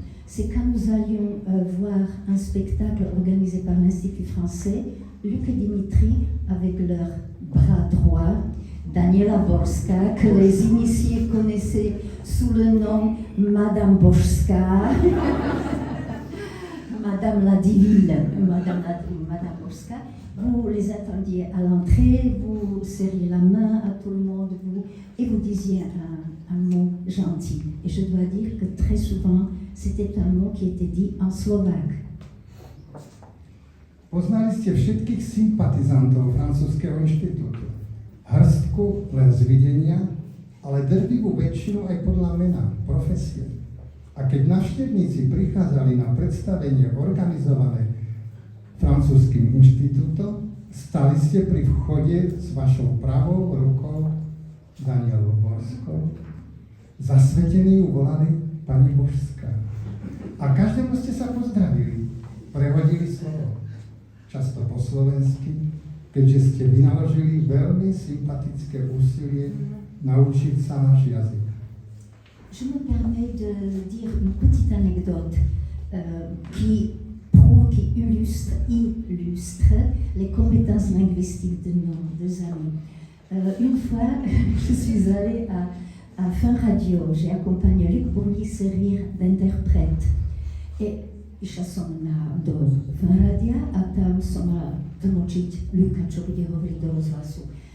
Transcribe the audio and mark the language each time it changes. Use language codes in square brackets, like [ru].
[fr] C'est quand nous allions voir un spectacle organisé par l'Institut français, Luc et Dimitri, avec leur bras droit, Daniela Borska, que les initiés connaissaient sous le nom Madame Borska, Madame la Divine, Madame Borska. Vous les attendiez à l'entrée, vous serriez la main à tout le monde, et vous disiez un mot gentil. Et je dois dire que très souvent, c'était un mot qui était dit en slovaque. [sk] Poznali ste všetkých sympatizantov Francúzskeho inštitútu. Hrstku len z videnia, ale drvivú väčšinu aj podľa mena, profesie. A keď návštevníci prichádzali na predstavenie organizované Francúzským inštitútom, stali ste pri vchode s vašou pravou rukou Danielou Borskou. Zasvetení ju volali pani Božská. A každému ste sa pozdravili, prehodili slovo. Často po slovensky, keďže ste vynaložili veľmi sympatické úsilie naučiť sa náš jazyk. [fr] Je me permets de dire une petite anecdote qui prouve, qui illustre les compétences linguistiques de nos deux amis. Une fois, je suis allée à Fin Radio, j'ai accompagné Luc Bourgny servir d'interprète. [sk] Et išla som do Fanradia a tam som mala tlmočiť Luka, čo bude hovoriť do rozhlasu.